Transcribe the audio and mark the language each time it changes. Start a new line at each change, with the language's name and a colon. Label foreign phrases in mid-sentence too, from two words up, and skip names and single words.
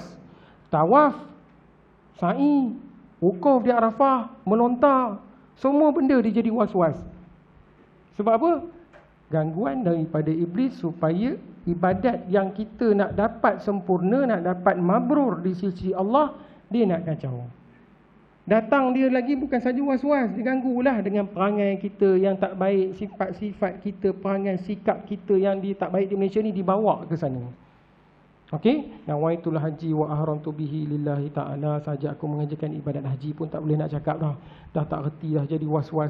Malay: Tawaf, sa'i, wukuf di Arafah, melontar, semua benda dia jadi was-was. Sebab apa? Gangguan daripada iblis supaya ibadat yang kita nak dapat sempurna, nak dapat mabrur di sisi Allah, dia nak kacau. Datang dia lagi bukan saja was-was, diganggulah dengan perangai kita yang tak baik, sifat-sifat kita, perangai sikap kita yang tak baik di Malaysia ni dibawa ke sana.
Arabic: Okey, نويت الحج وأحرمت به لله تعالى.
Malay: Saja aku mengajarkan ibadat haji pun tak boleh nak cakap dah. Dah tak reti dah, jadi was-was.